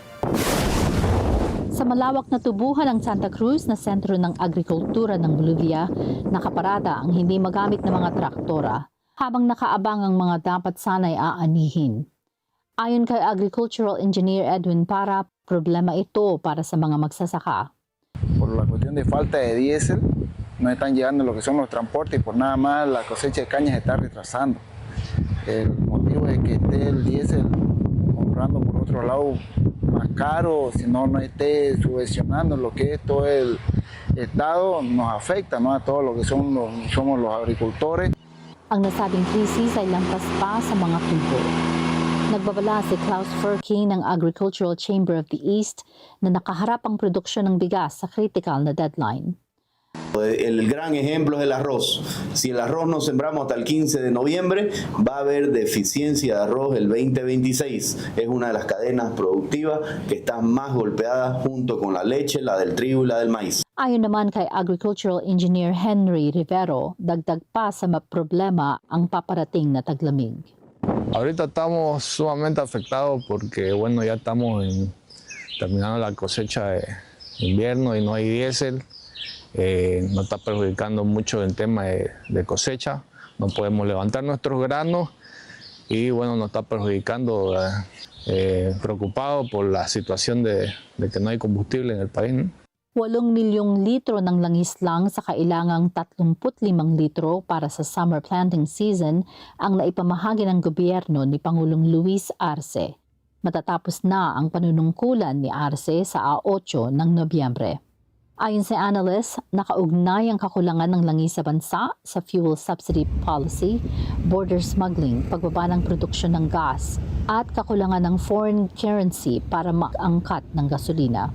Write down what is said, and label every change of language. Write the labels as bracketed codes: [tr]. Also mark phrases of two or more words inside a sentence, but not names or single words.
[tl] Sa malawak na tubuhan ng Santa Cruz na sentro ng agrikultura ng Bolivia, nakaparada ang hindi magamit na mga traktora habang nakaabang ang mga dapat sanay aanihin. Ayon kay [en] Agricultural Engineer [tl] Edwin Para, problema ito para sa mga magsasaka. [es] Por la cuestión de falta de diésel, no están llegando lo que son los transportes y por nada más la cosecha de caña se está retrasando. El motivo es que esté el diésel comprando por otro lado más caro, si no esté subvencionando lo que es todo el Estado, nos afecta, ¿no? A todo lo que somos los agricultores. [tl] Ang nasabing krisis ay lampas pa sa mga tubo. Nagbabala si Klaus Furky ng Agricultural Chamber of the East na nakaharap ang produksyon ng bigas sa critical na deadline. [es] El gran ejemplo es el arroz. Si el arroz no sembramos hasta el 15 de noviembre, va a haber deficiencia de arroz el 2026. Es una de las cadenas productivas que están más golpeadas junto con la leche, la del trigo y la del maíz. [tl] Ayon naman kay [en] Agricultural Engineer [tl] Henry Rivero, dagdag pa sa problema ang paparating na taglamig. Ahorita estamos sumamente afectados porque bueno, ya estamos terminando la cosecha de invierno y no hay diésel. Nos está perjudicando mucho el tema de cosecha. No podemos levantar nuestros granos y bueno, nos está perjudicando, preocupado por la situación de que no hay combustible en el país, ¿no? 8 milyong litro ng langis lang sa kailangang 35 litro para sa [en] summer planting season [tl] ang naipamahagi ng gobyerno ni Pangulong Luis Arce. Matatapos na ang panunungkulan ni Arce sa 8 ng Nobyembre. Ayon sa analysts, nakaugnay ang kakulangan ng langis sa bansa sa [en] fuel subsidy policy, border smuggling, [tl] pagbaba ng produksyon ng gas, at kakulangan ng [en] foreign currency [tl] para maangkat ng gasolina.